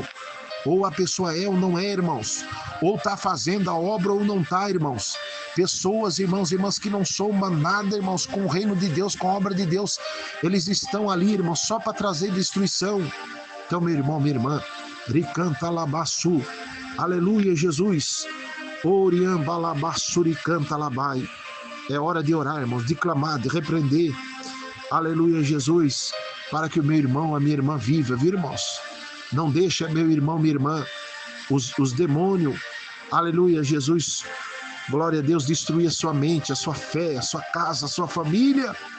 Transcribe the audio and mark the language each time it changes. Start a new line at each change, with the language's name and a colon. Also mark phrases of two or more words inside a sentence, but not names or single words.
Portuguese: Ou a pessoa é ou não é, irmãos. Ou está fazendo a obra ou não está, irmãos. Pessoas, irmãos e irmãs, que não somam nada, irmãos, com o reino de Deus, com a obra de Deus. Eles estão ali, irmãos, só para trazer destruição. Então, meu irmão, minha irmã, ricanta labaçu. Aleluia, Jesus. Oriamba labaçuricanta labai. É hora de orar, irmãos, de clamar, de repreender. Aleluia, Jesus. Para que o meu irmão, a minha irmã viva, viu, irmãos? Não deixa, meu irmão, minha irmã, os demônios, aleluia, Jesus, glória a Deus, destruir a sua mente, a sua fé, a sua casa, a sua família.